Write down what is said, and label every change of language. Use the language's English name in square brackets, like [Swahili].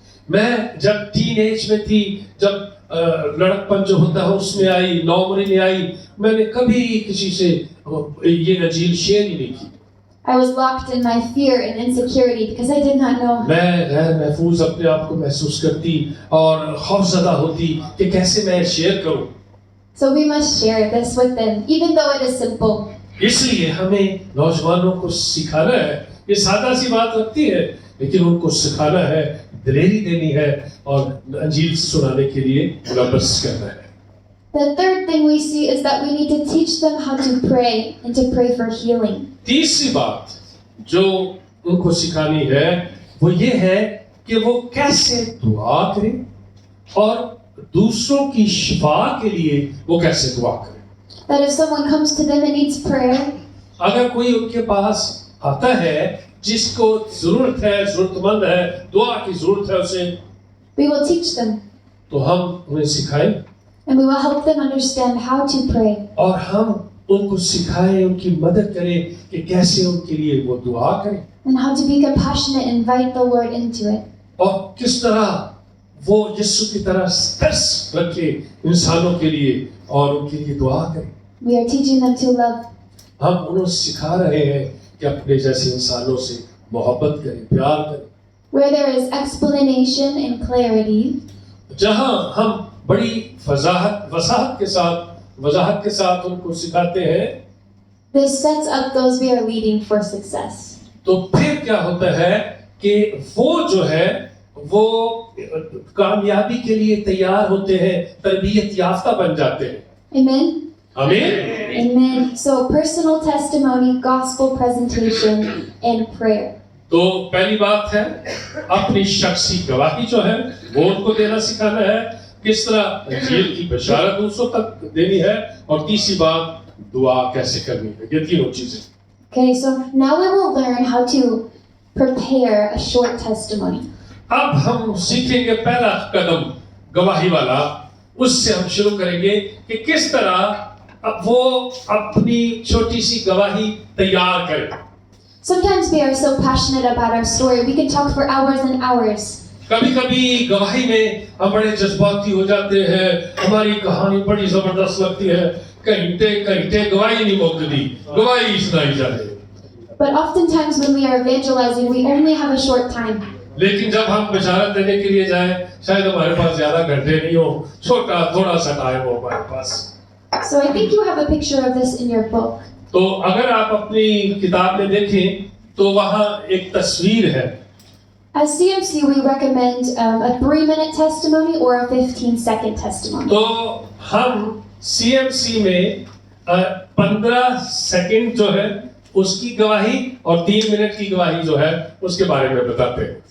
[Hindi] मैं जब टीनेज में थी, जब लड़कपन जो होता है उसमें आई, नौकरी में आई, मैंने कभी किसी से ये इंजील शेयर ही नहीं की। [English] I was locked in my fear and insecurity because I did not know. [Hindi] मैं गैर महफूज अपने आप को महसूस करती और खौफजदा होती कि कैसे मैं शेयर करूं। [English] So we must share this with them, even though it is simple. [Hindi] इसलिए हमें नौजवानों को सिखाना है। ये सादा सी बात लगती है, लेकिन उनको सिखाना है, दिलेरी देनी है और अंजील सुनाने के लिए मुलब्बस करना है। [English] The third thing we see is that we need to teach them how to pray and to pray for healing. [Hindi] तीसरी बात जो उनको सिखानी है वो ये है कि वो कैसे दुआ करें और दूसरों की शिफा के लिए वो कैसे दुआ करें। [English] That if someone comes to them and needs prayer, [Hindi] अगर कोई उनके पास आता है जिसको जरूरत है, जरूरतमंद है, दुआ की जरूरत है उसे, [English] we will teach them [Hindi] तो हम उन्हें सिखाएं [English] and we will help them understand how to pray. [Hindi] और हम उनको सिखाएं, उनकी मदद करें कि कैसे उनके लिए वो दुआ करें [English] And how to be compassionate and invite the Lord into it. [Hindi] और किस तरह वो यीशु की तरह तरस रखे इंसानों के लिए और उनके लिए दुआ करें। [English] We are teaching them to love. [Hindi] हम उन्हें सिखा रहे हैं कि अपने जैसे इंसानों से मोहब्बत करें, प्यार करें। [English] Where there is explanation and clarity, [Hindi] जहां हम बड़ी वजाहत के साथ उनको सिखाते हैं, [English] this sets up those we are leading for success. [Hindi] तो फिर क्या होता है कि वो जो है वो कामयाबी के लिए तैयार होते हैं, तरबियत याफ्ता बन जाते हैं। [English] Amen? [Hindi] आमीन। [English] Amen. So personal testimony, gospel presentation, and prayer. [Hindi] तो पहली बात है अपनी शख्सी गवाही जो है वो उनको देना सिखाना है, किस तरह इंजील की बशारत दूसरों तक देनी है और तीसरी बात दुआ कैसे करनी है। ये तीनों चीजें। [English] Okay, so now we will learn how to prepare a short testimony. [Hindi] अब हम सीखेंगे पहला कदम गवाही वाला, उससे हम शुरू करेंगे कि किस तरह अब वो अपनी छोटी सी गवाही तैयार करें। [English] Sometimes we are so passionate about our story, we can talk for hours and hours. [Hindi] कभी-कभी गवाही में हम बड़े जज्बाती हो जाते हैं, हमारी कहानी बड़ी जबरदस्त लगती है, घंटे गवाही नहीं मुकती, गवाही सुनाई जाती है। [English] But oftentimes when we are evangelizing, we only have a short time. [Hindi] लेकिन जब हम बशारत देने के लिए जाएं, शायद हमारे पास ज्यादा घंटे नहीं हो, छोटा थोड़ा सा टाइम हो हमारे पास। [English] So I think you have a picture of this in your book. [Hindi] तो अगर आप अपनी किताब में देखें तो वहाँ एक तस्वीर है। [English] As CMC, we recommend a 3-minute testimony or a 15-second testimony. [Hindi] तो हम CMC में 15 सेकंड जो है उसकी गवाही और 3 मिनट की गवाही जो है उसके बारे में बताते हैं।